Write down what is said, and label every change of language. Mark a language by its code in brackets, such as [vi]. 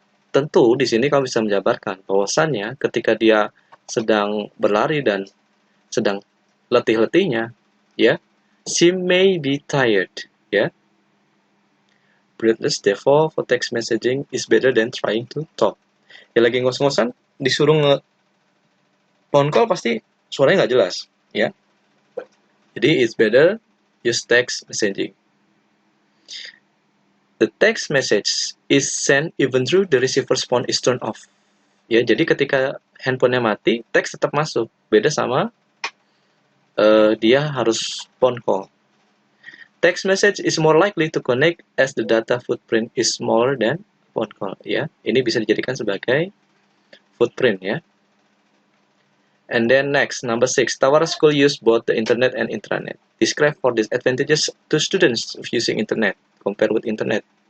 [id] Tentu di sini kamu bisa menjabarkan bahwasannya ketika dia sedang berlari dan sedang letih-letihnya ya, [en] she may be tired [id] ya. [en] Breathless, therefore for text messaging is better than trying to talk. [id] Ya, lagi ngos-ngosan disuruh phone call pasti suaranya nggak jelas ya. [en] Jadi it's better use text messaging. The text message is sent even though the receiver's phone is turned off. [id] Ya, jadi ketika handphonenya mati, teks tetap masuk. Beda sama dia harus phone call. [en] Text message is more likely to connect as the data footprint is smaller than phone call. [id] Ya, ini bisa dijadikan sebagai footprint ya. [en] And then next, number 6, Tawara School use both the internet and intranet. Describe for disadvantages to students of using internet compared with internet.